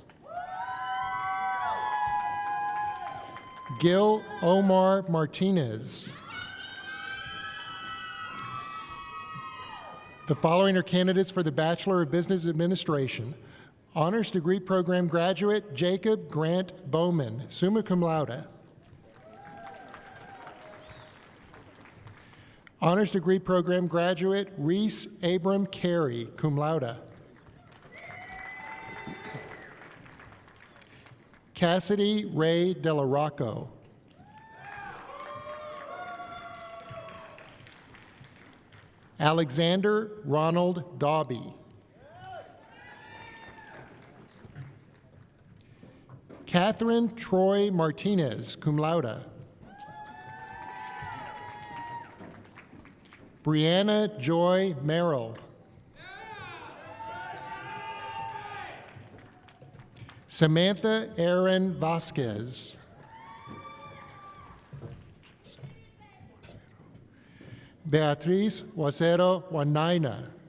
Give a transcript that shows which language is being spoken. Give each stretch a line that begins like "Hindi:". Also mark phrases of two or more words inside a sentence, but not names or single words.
English: Gil Omar Martinez. The following are candidates for the Bachelor of Business Administration. Honors Degree Program graduate Jacob Grant Bowman,
Latin: summa cum laude.
English: Honors Degree Program graduate Reese Abram Carey,
Latin: cum laude.
English: Cassidy Ray Delarocco. Alexander Ronald Dobby. Catherine Troy Martinez,
Latin: cum laude.
English: Brianna Joy Merrill. Samantha Erin Vasquez. Beatriz Wasero Wanaina.